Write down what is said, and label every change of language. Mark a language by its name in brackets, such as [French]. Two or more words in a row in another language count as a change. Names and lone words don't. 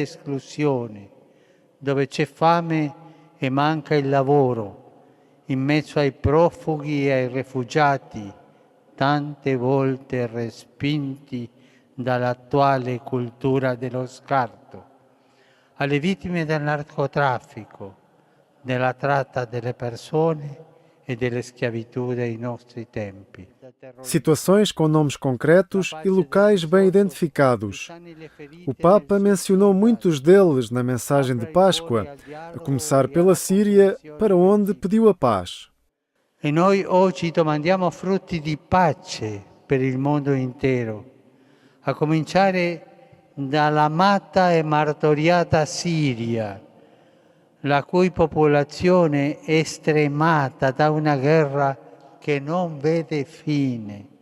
[Italian] esclusione, dove c'è fame e manca il lavoro, in mezzo ai profughi e ai rifugiati, tante volte respinti dall'attuale cultura dello scarto, alle vittime del narcotraffico, della tratta delle persone e della schiavitù dei nostri tempi. [Portuguese] Situações com nomes concretos e locais bem identificados. O Papa mencionou muitos deles na mensagem de Páscoa, a começar pela Síria, para onde pediu a paz. [Italian] E noi oggi domandiamo frutti di pace per il mondo intero, a cominciare dall'amata e martoriata Siria, la cui popolazione è stremata da una guerra che non vede fine.